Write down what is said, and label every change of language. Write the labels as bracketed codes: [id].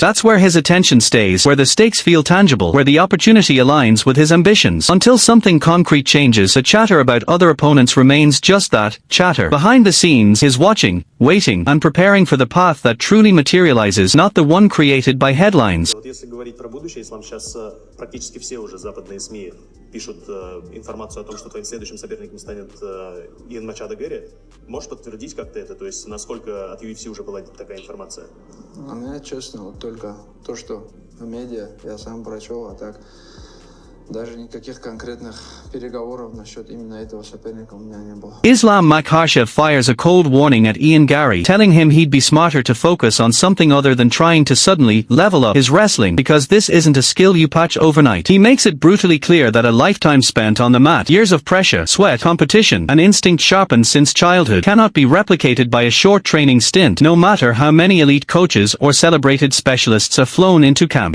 [en] That's where his attention stays, where the stakes feel tangible, where the opportunity aligns with his ambitions. Until something concrete changes, the chatter about other opponents remains just that, chatter. Behind the scenes, he's watching, waiting, and preparing for the path that truly materializes, not the one created by headlines. [ru] Вот если говорить про будущее, Ислам, сейчас практически все уже западные СМИ пишут информацию о том, что твоим следующим соперником станет Иэн Мачадо Гарри. Можешь подтвердить как-то это? То есть насколько от UFC уже была такая информация? У меня, честно, вот только то, что в медиа я сам прочел, а так даже никаких конкретных переговоров насчет именно этого соперника у меня не было. [en] Islam Makhachev fires a cold warning at Garry, telling him he'd be smarter to focus on something other than trying to suddenly level up his wrestling, because this isn't a skill you patch overnight. He makes it brutally clear that a lifetime spent on the mat, years of pressure, sweat, competition, and instinct sharpened since childhood cannot be replicated by a short training stint, no matter how many elite coaches or celebrated specialists are flown into camp.